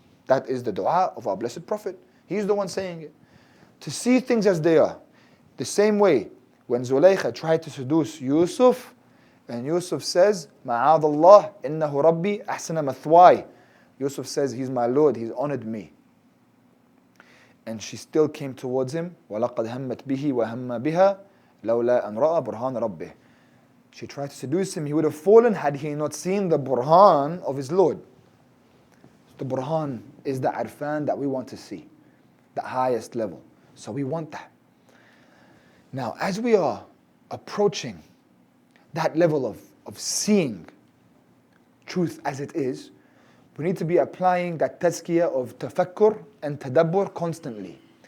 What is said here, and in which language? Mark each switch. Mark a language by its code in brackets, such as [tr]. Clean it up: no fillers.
[en] That is the dua of our blessed Prophet. He's the one saying it. To see things as they are. The same way, when Zulaykha tried to seduce Yusuf, and Yusuf says, [ar] Ma'adallah, innahu rabbi ahsana mathwai. [en] Yusuf says, he's my Lord, he's honored me. And she still came towards him. [ar] وَلَقَدْ هَمَّتْ بِهِ وَهَمَّ بِهَا لَوْلَا أَنْ رَأَى بُرْهَانَ رَبِّهِ. [en] She tried to seduce him. He would have fallen had he not seen the burhan of his Lord. The burhan is the arfan that we want to see, the highest level. So we want that. Now, as we are approaching that level of seeing truth as it is, we need to be applying that tazkiyah of tafakkur and tadabbur constantly.